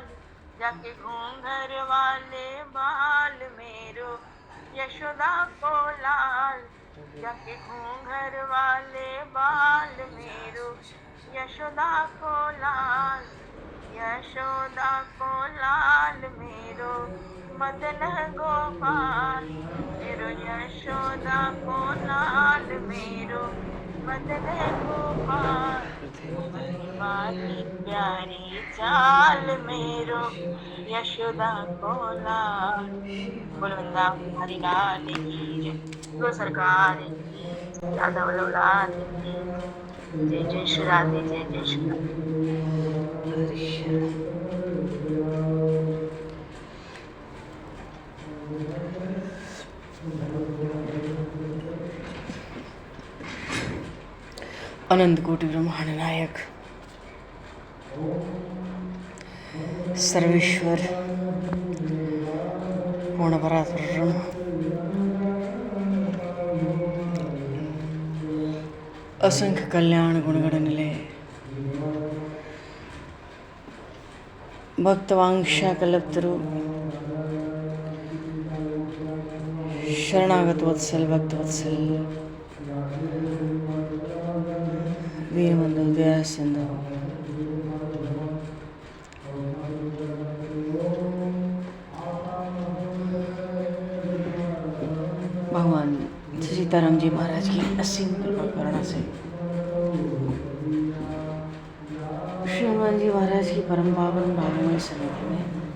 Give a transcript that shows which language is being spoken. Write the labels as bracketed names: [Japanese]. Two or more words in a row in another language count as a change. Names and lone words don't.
[Braj] जाके घूंघर वाले बाल मेरो यशोदा को लाल। जाके घूंघर वाले बाल मेरो यशोदा को लाल। यशोदा को लाल मेरो मदन गोपाल। मेरो यशोदा को लाल मेरो मदन गोपाल। वारी प्यारी चाल मेरो यशोदा को लाल। [Hindi] बोलो वृंदावन हरि लाल की जय। बोलो सरकार राधा वल्लभ लाल की जय। जय श्री राधे जय जय श्री [Sanskrit] अनंत कोटि ब्रह्मांड नायक सर्वेश्वर पूर्ण परात्पर ब्रह्म असंख्य कल्याण गुणगण निलय भक्तवांक्षा कल्पतरु शरणागत वत्सल भक्त वत्सल वीरबंधु दया सिंधु [Hindi] भगवान सीताराम जी महाराज की असीम कृपा करुणा से श्री हनुमान जी महाराज की परम पावन भावमय सन्निधि में